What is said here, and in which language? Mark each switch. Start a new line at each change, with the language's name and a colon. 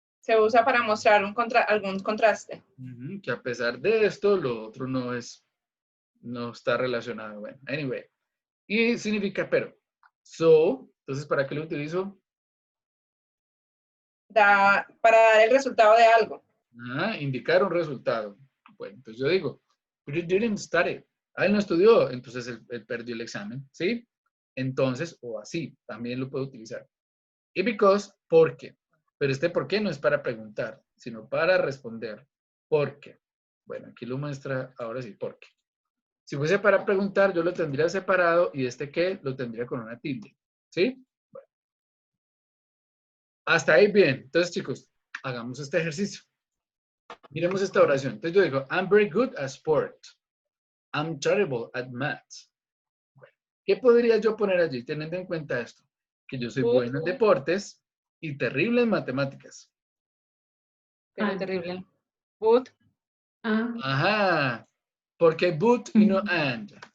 Spanish: Se usa para mostrar algún contraste. Que a pesar de esto, lo otro no está relacionado. Bueno, anyway. Y significa pero. So, entonces, ¿para qué lo utilizo? Para dar el resultado de algo. Indicar un resultado. Bueno, entonces yo digo,
English: but you didn't study.
Spanish: Él no estudió, entonces él perdió el examen, ¿sí? Entonces, o así, también lo puedo utilizar. Y because, ¿por qué? Pero este por qué no es para preguntar, sino para responder. ¿Por qué? Bueno, aquí lo muestra, ahora sí, ¿por qué? Si fuese para preguntar, yo lo tendría separado y este qué lo tendría con una tilde, ¿sí? Bueno. Hasta ahí bien. Entonces, chicos, hagamos este ejercicio. Miremos esta oración. Entonces yo digo,
English: I'm very good at sport. I'm terrible at math.
Spanish: Bueno, ¿qué podría yo poner allí teniendo en cuenta esto? Que yo soy bueno en deportes y terrible en matemáticas. Pero terrible. But. Ajá. ¿Por qué but y no and?